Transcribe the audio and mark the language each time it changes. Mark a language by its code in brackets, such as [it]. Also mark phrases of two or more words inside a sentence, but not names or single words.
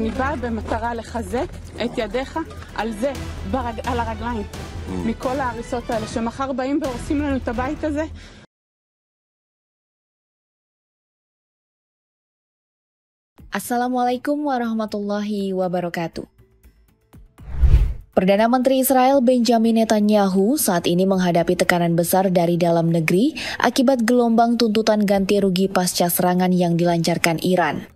[he] בא במטרה לחזק את ידיך על זה, על הרגליים, מכל ההריסות האלה שמחר באים והורסים לנו את הבית הזה. [ar] السلام عليكم ورحمة الله وبركاته. [id] Perdana Menteri Israel Benjamin Netanyahu saat ini menghadapi tekanan besar dari dalam negeri akibat gelombang tuntutan ganti rugi pasca serangan yang dilancarkan Iran.